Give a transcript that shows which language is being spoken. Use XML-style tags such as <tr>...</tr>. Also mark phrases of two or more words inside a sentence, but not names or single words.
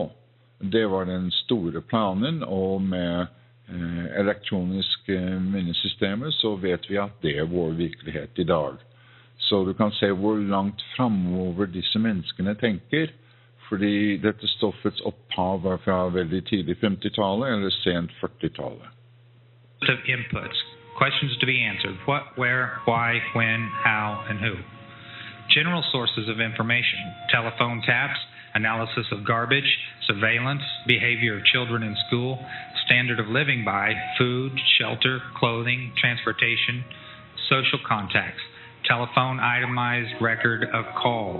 <no>Det var den store planen, og med elektroniske minnesystemer så vet vi at det er vår virkelighet i dag. Så du kan se hvor langt fremover disse menneskene tenker, fordi dette stoffets opphav var fra veldig tidlig 50-tallet eller sent 40-tallet.</no> <en>Inputs, questions to be answered, what, where, why, when, how, and who. General sources of information, telephone taps, analysis of garbage, surveillance, behavior of children in school, standard of living by, food, shelter, clothing, transportation, social contacts, telephone itemized record of calls,</en>